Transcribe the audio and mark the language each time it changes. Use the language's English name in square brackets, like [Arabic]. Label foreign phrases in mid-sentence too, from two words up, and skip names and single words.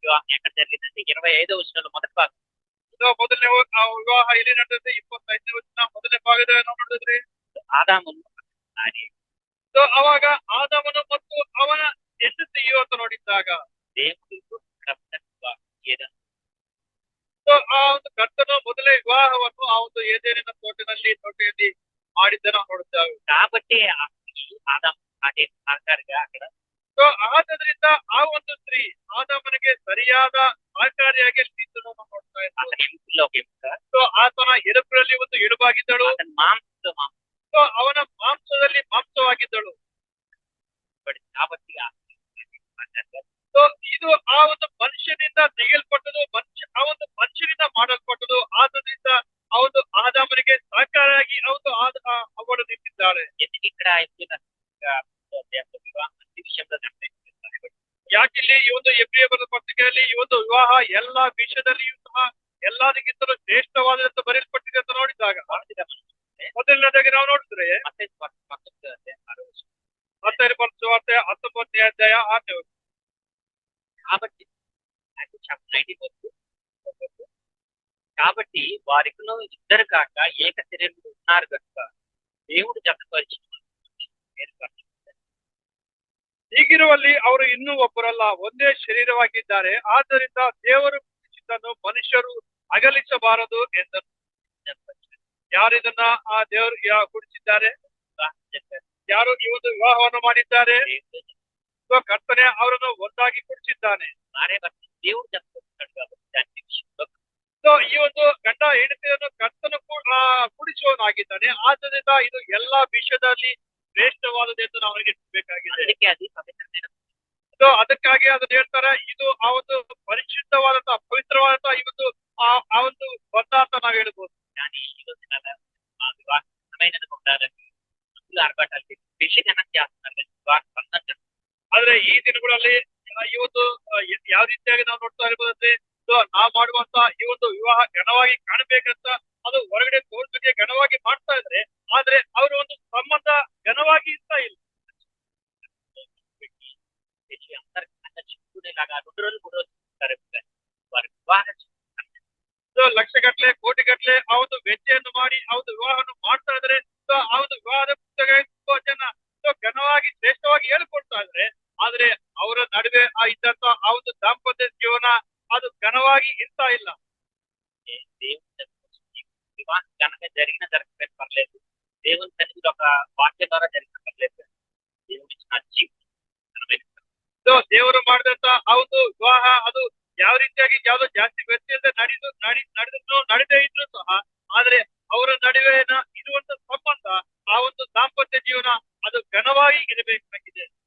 [Telugu] వివాహం ఎక్కడ జరిగిందంటే 25వ వచనంలో మొదటి భాగం [Kannada] ಮೊದಲನೇ ವಿವಾಹ ಇಲ್ಲಿ ನಡೆದಿದೆ. 25ನೇ ವಚನ ಮೊದಲನೇ ಭಾಗದಲ್ಲಿ ನಾವು ನೋಡಿದ್ರೆ [Telugu] ఆదామును [Kannada] ಅವಾಗ ಆದಾಮನು ಮತ್ತು ಅವನ ಹೆಂಡತಿಯು ಅಂತ ನೋಡಿದ್ದಾಗ [Telugu] దేవుడు [Kannada] ಆ ಒಂದು ಕರ್ತನು ಮೊದಲೇ ವಿವಾಹವನ್ನು ಆ ಒಂದು ಏದೇನಿನ ತೋಟದಲ್ಲಿ ಮಾಡಿದ್ದ ನಾವು ನೋಡುತ್ತೇವೆ. [Telugu] కాబట్టి ఆ స్త్రీ ఆదాము సాటి సహకారిగా అక్కడ [Kannada] ಸೊ ಆದ್ರಿಂದ ಆ ಒಂದು ಸ್ತ್ರೀ ಆದಾಮನಿಗೆ ಸರಿಯಾದ ಸಹಕಾರಿಯಾಗಿ ಸ್ಥಿತಿಯನ್ನು ನಾವು ನೋಡ್ತಾ ಇದ್ದೇವೆ. [Telugu] అతని ఎముకల్లోకి ఎముక, [Kannada] ಸೊ ಆತನ ಎಲುಬುಗಳಲ್ಲಿ ಒಂದು ಎಲುಬಾಗಿದ್ದಳು. [Telugu] అతని మాంసంలో మాంసం [Kannada] ಸೊ ಅವನ ಮಾಂಸದಲ್ಲಿ ಮಾಂಸವಾಗಿದ್ದಳು. [Telugu] కాబట్టి ఆ స్త్రీ సహకారిగా [Kannada] ಸೊ ಇದು ಆ ಒಂದು ಮನುಷ್ಯನಿಂದ ತೆಗೆಯಲ್ಪಟ್ಟದು, ಆ ಒಂದು ಮನುಷ್ಯನಿಂದ ಮಾಡಲ್ಪಟ್ಟದು. ಆದ್ರಿಂದ ಆ ಒಂದು ಆದಾಮನಿಗೆ ಸಹಕಾರಿಯಾಗಿ ಅವಳು ನಿಂತಿದ್ದಾಳೆ. [Telugu] ఎందుకు ఇక్కడ వివాహం మంచి విషయంలో నిర్ణయిస్తారు. [Kannada] ಯಾಕಿಲ್ಲಿ ಈ ಒಂದು ಎಬ್ರಿಯ ಬರೆದ ಪತ್ರಿಕೆಯಲ್ಲಿ ಈ ಒಂದು ವಿವಾಹ ಎಲ್ಲಾ ವಿಷಯದಲ್ಲಿಯೂ ಸಹ ಎಲ್ಲದಕ್ಕಿಂತಲೂ ಶ್ರೇಷ್ಠವಾದಂತ ಬರೆಯಲ್ಪಟ್ಟಿದೆ ಅಂತ ನೋಡಿದಾಗ ಮೊದಲನೇದಾಗಿ ನಾವು ನೋಡಿದ್ರೆ ಮತ್ತೆ ಮತ್ತಾಯ ಸುವಾರ್ತೆ 19ನೇ ಅಧ್ಯಾಯ 6ನೇ ವಚನ. [Telugu] కాబట్టి కాబట్టి వారికును ఇద్దరు కాక ఏక శరీరంలో ఉన్నారు కనుక దేవుడు జతపరిచిన [Kannada] ಹೀಗಿರುವಲ್ಲಿ ಅವರು ಇನ್ನೂ ಒಬ್ಬರಲ್ಲ, ಒಂದೇ ಶರೀರವಾಗಿದ್ದಾರೆ. ಆದ್ದರಿಂದ ದೇವರು ಕುಡಿಸಿದ್ದನ್ನು ಮನುಷ್ಯರು ಅಗಲಿಸಬಾರದು ಎಂದರು. ಯಾರಿದನ್ನ ಆ ದೇವರು ಕುಡಿಸಿದ್ದಾರೆ? ಯಾರು ಈ ಒಂದು ವಿವಾಹವನ್ನು ಮಾಡಿದ್ದಾರೆ? ಕರ್ತನೆ ಅವರನ್ನು ಒಂದಾಗಿ ಕುಡಿಸಿದ್ದಾನೆ. [Telugu] దేవుడు జతపరుస్తాడు కాబట్టి దాని విషయంలో [Kannada] ಸೊ ಈ ಒಂದು ಗಂಡ ಹೆಂಡತಿಯನ್ನು ಕರ್ತನು ಕುಡಿಸುವನಾಗಿದ್ದಾನೆ. ಆದ್ದರಿಂದ ಇದು ಎಲ್ಲಾ ವಿಷಯದಲ್ಲಿ ಶ್ರೇಷ್ಠವಾದದ್ದು ಎಂದು ನಾವು ಬೇಕಾಗಿದೆ. [Telugu] అందుకే అది పవిత్రమైన [Kannada] ಸೊ ಅದಕ್ಕಾಗಿ ಅದನ್ನ ಹೇಳ್ತಾರೆ, ಇದು ಆ ಒಂದು ಪರಿಶುದ್ಧವಾದಂತಹ ಪವಿತ್ರವಾದಂತಹ ಈ ಒಂದು ಆ ಒಂದು ಬಂಧ ಅಂತ ನಾವು ಹೇಳ್ಬೋದು. [Telugu] కానీ ఈ రోజున వివాహమైనది ఉండాలని అందులో ఆర్భాటాలు విషయం చేస్తున్నారు కానీ వివాహ బంధం. [Kannada] ಆದ್ರೆ ಈ ದಿನಗಳಲ್ಲಿ ಈ ಒಂದು ಯಾವ ರೀತಿಯಾಗಿ ನಾವು ನೋಡ್ತಾ ಇರ್ಬೋದಂದ್ರೆ, ನಾವು ಮಾಡುವಂತ ಈ ಒಂದು ವಿವಾಹ ಘನವಾಗಿ ಕಾಣಬೇಕಂತ ಅದು ಹೊರಗಡೆ ತೋರ್ಸಕ್ಕೆ ಘನವಾಗಿ ಮಾಡ್ತಾ ಇದ್ರೆ, ಆದ್ರೆ ಅವರ ಒಂದು ಸಂಬಂಧ ಘನವಾಗಿ ಇರ್ತಾ ಇಲ್ಲ. [Telugu] చిక్కునేలాగా 2 రోజులు 3 రోజులు వారి వివాహ [Kannada] ಲಕ್ಷಗಟ್ಲೆ ಕೋಟಿಗಟ್ಲೆ ಆ ಒಂದು ವೆಚ್ಚೆಯನ್ನು ಮಾಡಿ ಆ ಒಂದು ವಿವಾಹವನ್ನು ಮಾಡ್ತಾ ಇದ್ರೆ, ಆ ಒಂದು ವಿವಾಹದ ಪುಸ್ತಕ ತುಂಬಾ ಜನ ಘನವಾಗಿ ಶ್ರೇಷ್ಠವಾಗಿ ಹೇಳ್ಕೊಡ್ತಾ ಇದ್ರೆ, ಆದ್ರೆ ಅವರ ನಡುವೆ ಇದ್ದಂತ ಆ ಒಂದು ದಾಂಪತ್ಯ ಜೀವನ ಅದು ಘನವಾಗಿ ಇರ್ತಾ ಇಲ್ಲ. [Telugu] వివాహం కనుక జరగకపోయిన పర్లేదు, దేవుని సన్నిధిలో ఒక వాక్యం ద్వారా జరిగిన పర్లేదు, దేవుడి [Kannada] ದೇವರು ಮಾಡಿದಂತ ಆ ಒಂದು ವಿವಾಹ ಅದು ಯಾವ ರೀತಿಯಾಗಿ ಯಾವ್ದೋ ಜಾಸ್ತಿ ವ್ಯಕ್ತಿಯಿಂದ ನಡೆದೇ ಇದ್ರು ಸಹ, ಆದ್ರೆ ಅವರ ನಡುವೆ ಇರುವಂತ ಸಂಬಂಧ ಆ ಒಂದು ದಾಂಪತ್ಯ ಜೀವನ ಅದು ಘನವಾಗಿ ಇರಬೇಕಾಗಿದೆ.